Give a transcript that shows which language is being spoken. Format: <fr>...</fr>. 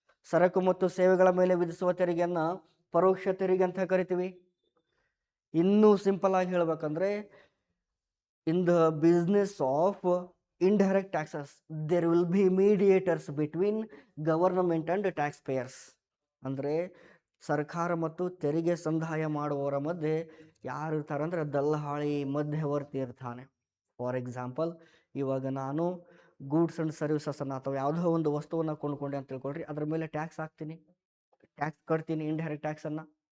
<kn>ಸರಕು ಮತ್ತು ಸೇವೆಗಳ ಮೇಲೆ ವಿಧಿಸುವ ತೆರಿಗೆಯನ್ನು ಪರೋಕ್ಷ ತೆರಿಗೆ ಅಂತ ಕರಿತೀವಿ. ಇನ್ನೂ ಸಿಂಪಲ್ ಆಗಿ ಹೇಳ್ಬೇಕಂದ್ರೆ</kn> <en>In the business of indirect taxes there will be mediators between government and taxpayers.</en> <kn>ಅಂದರೆ ಸರ್ಕಾರ ಮತ್ತು ತೆರಿಗೆ ಸಂದಾಯ ಮಾಡುವವರ ಮಧ್ಯೆ ಯಾರು ಇರ್ತಾರೆ ಅಂದರೆ ದಲ್ಲಾಳಿ, ಮಧ್ಯವರ್ತಿ ಇರ್ತಾನೆ. ಫಾರ್ ಎಕ್ಸಾಂಪಲ್, ಇವಾಗ ನಾನು ಗೂಡ್ಸ್ ಆ್ಯಂಡ್ ಸರ್ವಿಸಸನ್ನು ಅಥವಾ ಯಾವುದೋ ಒಂದು ವಸ್ತುವನ್ನು ಕೊಂಡ್ಕೊಂಡೆ ಅಂತ ತಿಳ್ಕೊಳ್ರಿ, ಅದ್ರ ಮೇಲೆ ಟ್ಯಾಕ್ಸ್ ಹಾಕ್ತೀನಿ, ಟ್ಯಾಕ್ಸ್ ಕಟ್ತೀನಿ, ಇಂಡೈರೆಕ್ಟ್ ಟ್ಯಾಕ್ಸನ್ನು.</kn>